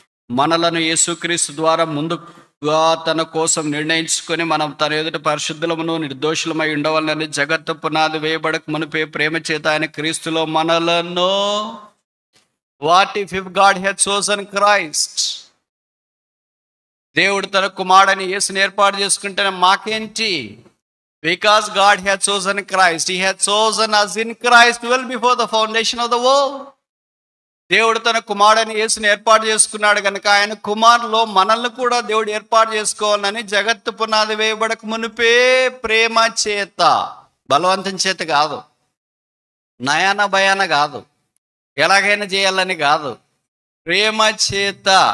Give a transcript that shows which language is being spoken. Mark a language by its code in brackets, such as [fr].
[te] మనలను యేసుక్రీస్తు ద్వారా ముందుగా తన కోసం నిర్ణయించుకొని మనం తన ఎదుట పరిశుద్ధులమును నిర్దోషులమై ఉండవాలని జగత్తు పునాది వేయబడక మునిపే ప్రేమ చేత ఆయన క్రీస్తులో మనలను [en] What if God had chosen Christ. [te] దేవుడు తన కుమారుడని యేసుని ఏర్పాటు చేసుకుంటే మాకేంటి? [en] Because God had chosen Christ, he had chosen us in Christ well before the foundation of the world. [te] దేవుడు తన కుమారుడని యేసుని ఏర్పాటు చేసుకున్నాడు కనుక ఆయన కుమారులో మనల్ని కూడా దేవుడు ఏర్పాటు చేసుకోవాలని జగత్తు పునాది వేయబడక మునిపే ప్రేమ చేత, బలవంతం చేత కాదు, నయాన భయాన కాదు, ఎలాగైనా చేయాలని కాదు, ప్రేమ చేత.